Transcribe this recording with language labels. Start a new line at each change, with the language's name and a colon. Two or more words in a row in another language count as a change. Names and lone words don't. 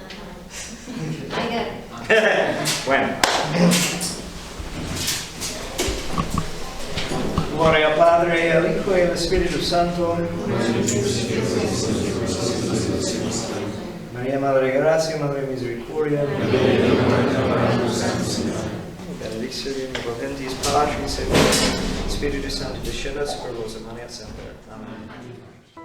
Spanish: Bueno. Gloria al Padre, al Hijo y al Espíritu Santo. María, Madre de Gracia, Madre de Misericordia.
Latin: Benedictio Omnipotentis Patris et Spiritus Sancti, descendat super vos et manet semper. Amen.